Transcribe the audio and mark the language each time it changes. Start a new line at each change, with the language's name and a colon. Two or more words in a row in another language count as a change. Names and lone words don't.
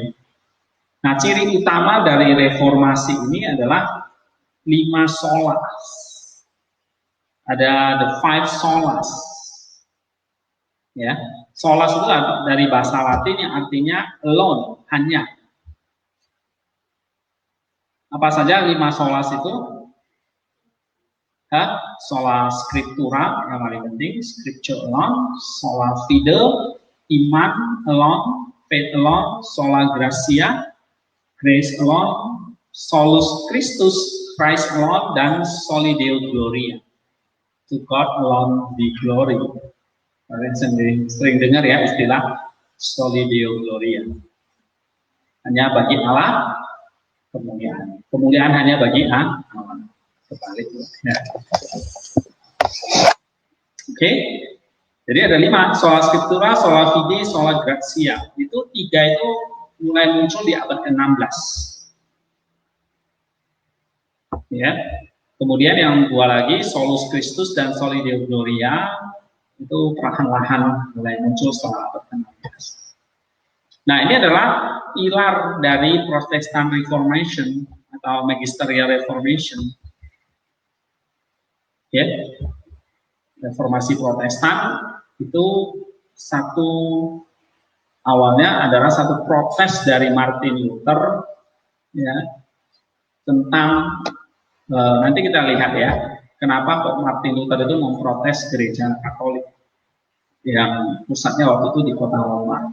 Indonesian: Nah, ciri utama dari reformasi ini adalah 5 solas. Ada
English: the 5 solas.
Indonesian: Ya, solas itu dari bahasa Latin yang artinya alone, hanya. Apa saja 5 solas itu?
Latin: Sola scriptura yang paling penting,
English: scripture alone,
Latin: sola fide,
English: iman alone, faith alone,
Latin: sola gratia,
English: grace alone,
Latin: solus Christus,
English: Christ alone,
Indonesian: dan
Latin: soli Deo gloria.
English: To God alone be glory.
Indonesian: Kalian sering dengar, ya, istilah
Latin: soli Deo gloria.
Indonesian: Hanya bagi Allah kemuliaan. Kemuliaan hanya bagi Allah. Kebalik. Ya. Oke. Jadi ada 5,
Latin: sola scriptura, sola fide, sola gratia.
Indonesian: Itu 3 itu mulai muncul di abad ke-16. Ya. Kemudian yang 2 lagi,
Latin: solus Christus dan soli Deo gloria,
Indonesian: itu perlahan-lahan mulai muncul setelah abad ke-16. Nah, ini adalah pilar dari
English: Protestant Reformation
Indonesian: atau
English: Magisterial Reformation.
Indonesian: Ya, Reformasi Protestan itu satu awalnya adalah satu protes dari Martin Luther, ya, tentang nanti kita lihat ya, kenapa kok Martin Luther itu memprotes gereja Katolik yang pusatnya waktu itu di kota Roma.